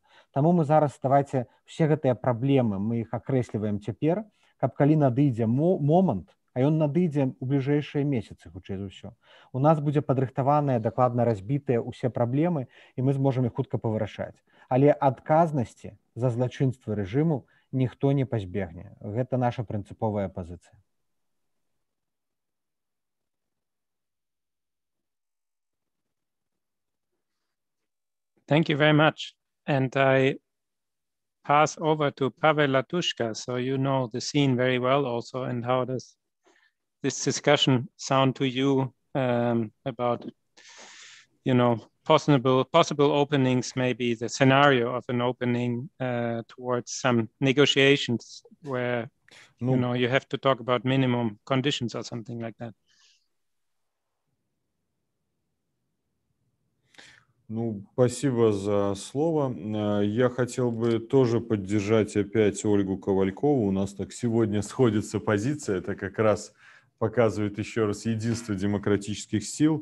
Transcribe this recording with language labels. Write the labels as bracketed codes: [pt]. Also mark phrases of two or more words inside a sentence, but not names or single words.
[be] Таму мы зараз, давайце, усе гэтыя праблемы, мы іх акрэсліваем цяпер, каб калі надыдзе момант, а ён надыдзе ў бліжэйшыя месяцы, хутчэй за ўсё. У нас будзе падрыхтаваныя, дакладна разбітыя ўсе праблемы, і мы зможам іх хутка павырашаць. Але адказнасці за злачынствы рэжыму ніхто не пазбегне. Гэта наша прынцыповая пазіцыя. [en] Thank you very much. And I pass over to Pavel Latushka. So you know the scene very well also, and how does this discussion sound to you about, possible openings, maybe the scenario of an opening towards some negotiations where, you have to talk about minimum conditions or something like that. [ru] Спасибо за слово. Я хотел бы тоже поддержать опять Ольгу Ковалькову. У нас так сегодня сходится позиция. Это как раз показывает еще раз единство демократических сил.